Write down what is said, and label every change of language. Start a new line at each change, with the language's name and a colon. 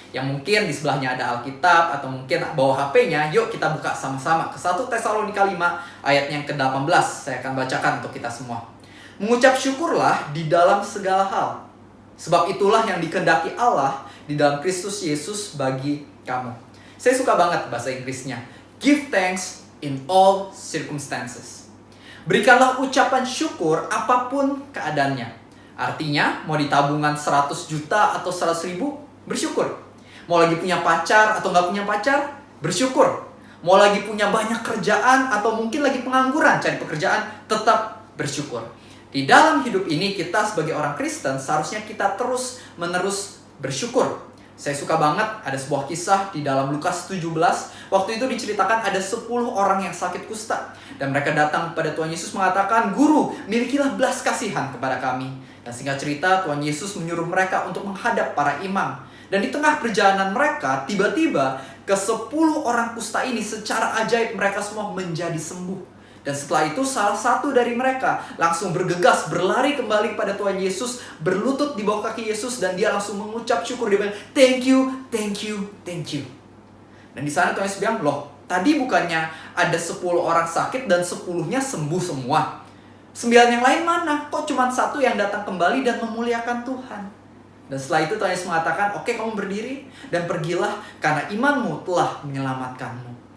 Indonesian: Yang mungkin di sebelahnya ada Alkitab atau mungkin bawa HP-nya, yuk kita buka sama-sama ke 1 Tesalonika 5 ayat yang ke-18. Saya akan bacakan untuk kita semua. Mengucap syukurlah di dalam segala hal, sebab itulah yang dikehendaki Allah di dalam Kristus Yesus bagi kamu. Saya suka banget bahasa Inggrisnya.
English: Give thanks in all circumstances.
Indonesian: Berikanlah ucapan syukur apapun keadaannya. Artinya, mau di tabungan 100 juta atau 100 ribu, bersyukur. Mau lagi punya pacar atau nggak punya pacar, bersyukur. Mau lagi punya banyak kerjaan atau mungkin lagi pengangguran, cari pekerjaan, tetap bersyukur. Di dalam hidup ini kita sebagai orang Kristen seharusnya kita terus-menerus bersyukur. Saya suka banget ada sebuah kisah di dalam Lukas 17. Waktu itu diceritakan ada 10 orang yang sakit kusta. Dan mereka datang kepada Tuhan Yesus mengatakan, Guru, milikilah belas kasihan kepada kami. Dan singkat cerita, Tuhan Yesus menyuruh mereka untuk menghadap para imam. Dan di tengah perjalanan mereka, tiba-tiba ke-10 orang kusta ini secara ajaib mereka semua menjadi sembuh. Dan setelah itu salah satu dari mereka langsung bergegas, berlari kembali kepada Tuhan Yesus, berlutut di bawah kaki Yesus, dan dia langsung mengucap syukur. Dia bilang,
English: thank you, thank you, thank you.
Indonesian: Dan di sana Tuhan Yesus bilang, loh, tadi bukannya ada 10 orang sakit dan 10-nya sembuh semua? 9 yang lain mana? Kok cuma 1 yang datang kembali dan memuliakan Tuhan? Dan setelah itu Tuhan Yesus mengatakan, oke, kamu berdiri dan pergilah karena imanmu telah menyelamatkanmu.